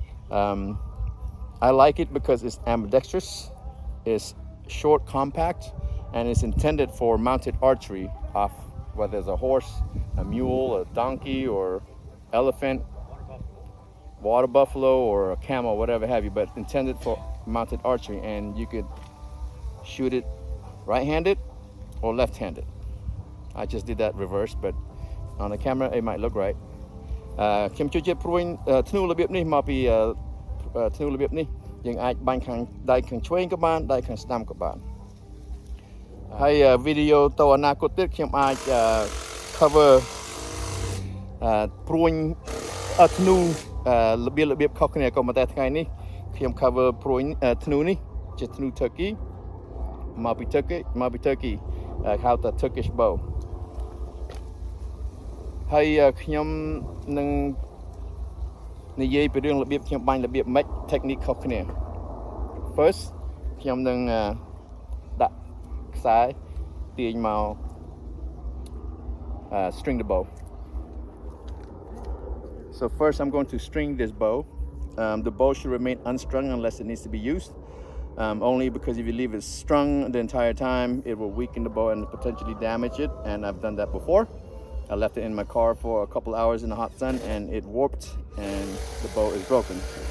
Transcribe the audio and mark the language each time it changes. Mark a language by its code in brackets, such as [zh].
[en] I like it because it's ambidextrous, it's short, compact, and it's intended for mounted archery off whether it's a horse, a mule, a donkey, or elephant, water buffalo, or a camel, whatever have you, but intended for mounted archery, and you could shoot it right-handed or left-handed. I just did that reverse, but on the camera it might look right. [km] ខ្ញុំជួយព្រួយធ្នូរបៀបនេះមកពីធ្នូរបៀបនេះយើងអាចបាញ់ខាងដៃខាងឆ្វេងក៏បានដៃខាងស្ដាំក៏បានហើយវីដេអូទៅអនាគតទៀតខ្ញុំអាច cover ព្រួយធ្នូរបៀបខុសគ្នាក៏ប៉ុន្តែថ្ងៃនេះខ្ញុំ cover ព្រួយធ្នូនេះជាធ្នូ Turkey មកពី Turkey ហៅថា Turkish bow ហើយខ្ញុំនឹងនិយាយពីរឿងរបៀបខ្ញុំបាញ់របៀបម៉េច technique ខុសគ្នា First ខ្ញុំនឹងដាក់ខ្សែទាញមក [en] string the bow. So first I'm going to string this bow. The bow should remain unstrung unless it needs to be used. Only because if you leave it strung the entire time, it will weaken the bow and potentially damage it. And I've done that before. I left it in my car for a couple hours in the hot sun and it warped and the bow is broken.